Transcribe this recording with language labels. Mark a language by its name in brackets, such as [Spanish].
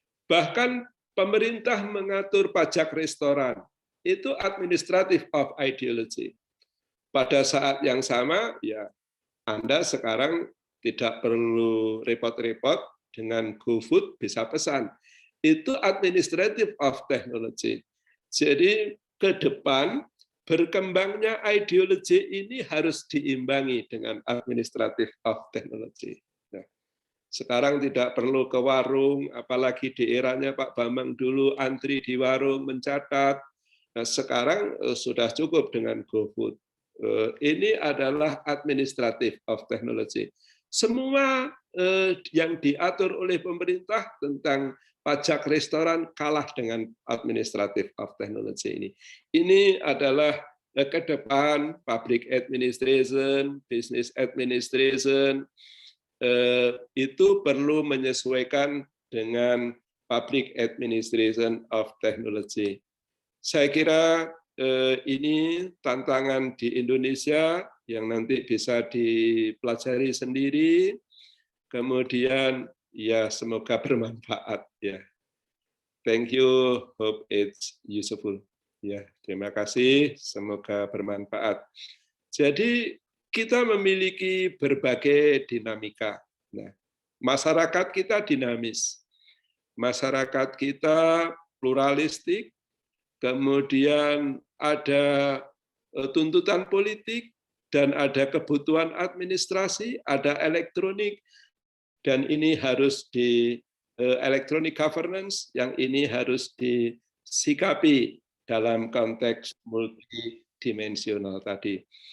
[Indonesian] Bahkan pemerintah mengatur pajak restoran, itu [English] administrative of ideology. [Indonesian] Pada saat yang sama, ya Anda sekarang tidak perlu repot-repot dengan GoFood bisa pesan. Itu [English] administrative of technology. [Indonesian] Jadi ke depan berkembangnya ideologi ini harus diimbangi dengan [English] administrative of technology. [Indonesian] Nah, sekarang tidak perlu ke warung, apalagi di eranya Pak Bambang dulu antri di warung mencatat. Nah, sekarang sudah cukup dengan GoFood. Ini adalah [English] administrative of technology. [Indonesian] Semua yang diatur oleh pemerintah tentang pajak restoran kalah dengan [English] administrative of technology [Indonesian] ini. Ini adalah ke depan [English] public administration, business administration, [Indonesian] itu perlu menyesuaikan dengan [English] public administration of technology. [Indonesian] Saya kira ini tantangan di Indonesia yang nanti bisa dipelajari sendiri, kemudian ya semoga bermanfaat ya. [English] Thank you, hope it's useful. [Indonesian] Ya, terima kasih, semoga bermanfaat. Jadi kita memiliki berbagai dinamika. Nah, masyarakat kita dinamis, masyarakat kita pluralistik, kemudian ada tuntutan politik, dan ada kebutuhan administrasi, ada elektronik, dan ini harus di electronic governance, yang ini harus disikapi dalam konteks multidimensional tadi.